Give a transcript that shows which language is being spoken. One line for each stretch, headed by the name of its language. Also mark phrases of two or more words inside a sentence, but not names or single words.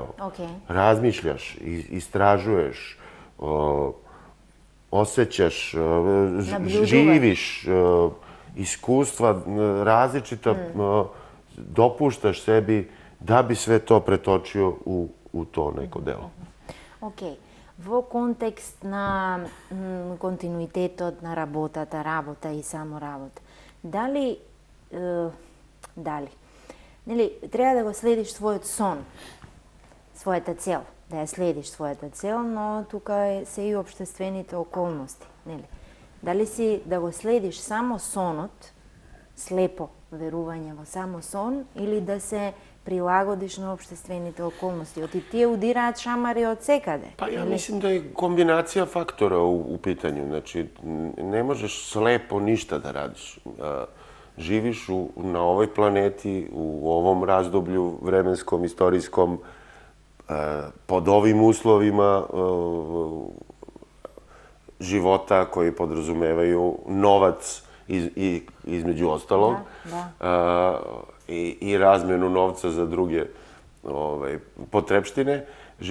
Serbian: Razmišljaš, istražuješ, osjećaš, živiš, iskustva različita, dopuštaš sebi da bi sve to pretočio u to neko delo. Ok.
Macedonian: Во контекст на континуитетот на работа и само работа, дали треба да го следиш својот сон, својата цел, да ја следиш својата цел, но тука се и општествените околности, нели? Дали си да го следиш само сонот, слепо верување во само сон, или да се прилагодиш на општествените околности? Оти тие удираат шамари од секаде.
Serbian: Pa ja mislim da je kombinacija faktora u pitanju. Znači, ne možeš slepo ništa da radiš. Živiš na ovoj planeti, u ovom razdoblju vremenskom, istorijskom, pod ovim uslovima života koji podrazumevaju novac između ostalog i razmenu novca za druge potrepštine životne.